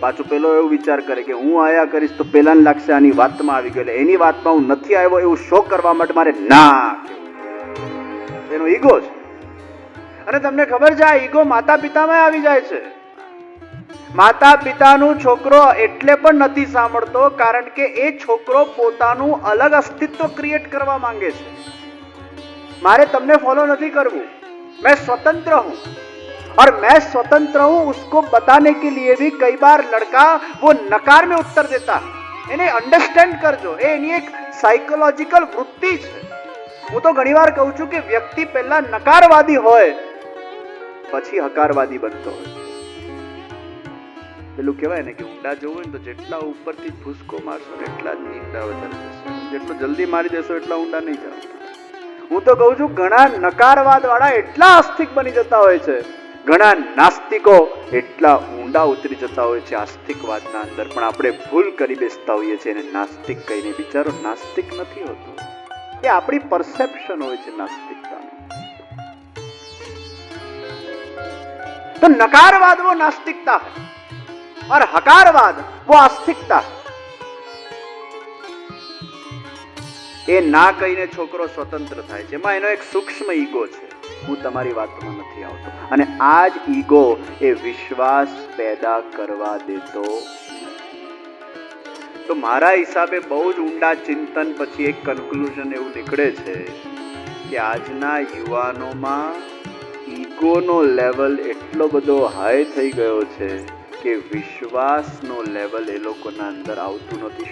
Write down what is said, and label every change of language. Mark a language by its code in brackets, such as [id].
[gu] પાછું પેલો એવો વિચાર કરે કે હું આયા કરીશ તો પેલાને લાગશે આની વાતમાં આવી ગયો, એટલે એની વાતમાં હું નથી આવ્યો એવું શો કરવા માટે મારે ના કહેવું. એનો ઈગો છે. અને તમને ખબર છે, આ ઈગો માતા પિતામાં આવી જાય છે. માતા પિતાનું છોકરો એટલે પણ નથી સાંભળતો, કારણ કે એ છોકરો પોતાનું અલગ અસ્તિત્વ ક્રિએટ કરવા માંગે છે. મારે તમને ફોલો નથી કરવું, [hi] मैं स्वतंत्र हूं, और मैं स्वतंत्र हूं उसको बताने के लिए भी कई बार लड़का वो नकार में उत्तर देता है. [gu] એને અંડરસ્ટેન્ડ કરજો, એ એની એક સાયકોલોજીકલ વૃત્તિ છે. હું તો ઘણીવાર કહું છું કે વ્યક્તિ પહેલા નકારવાદી હોય પછી હકારવાદી બનતો હોય. પેલું કહેવાય ને કે ઊંડા જવું હોય ને તો જેટલા ઉપરથી ભૂસકો મારશો ને એટલા જ ઊંડા વધારે જશો, જેટલો જલ્દી મારી દેશો એટલા ઊંડા નહીં જાઓ. હું તો કહું છું, ઘણા નકારવાદ વાળા એટલા આસ્તિક બની જતા હોય છે, ઘણા નાસ્તિકો એટલા ઊંડા ઉતરી જતા હોય છે આસ્તિકવાદના અંદર. પણ આપણે ભૂલ કરી બેસતા હોઈએ છીએ એને નાસ્તિક કહીને. બિચારો નાસ્તિક નથી હોતો, એ આપણી પરસેપ્શન હોય છે નાસ્તિકતાનું. [hi] तो नकारवाद वो नास्तिकता है और हकारवाद वो आस्तिकता है. [gu] એ ના કહીને છોકરો સ્વતંત્ર થાય છે, એમાં એનો એક સૂક્ષ્મ ઈગો છે. હું તમારી વાતમાં નથી આવતો. અને આ જ ઈગો એ વિશ્વાસ પેદા કરવા દેતો. તો મારા હિસાબે બહુ જ ઊંડા ચિંતન પછી એક કન્ક્લુઝન એવું નીકળે છે કે આજના યુવાનોમાં ઈગોનો લેવલ એટલો બધો હાઈ થઈ ગયો છે કે વિશ્વાસનો લેવલ એ લોકોના અંદર આવતું નથી.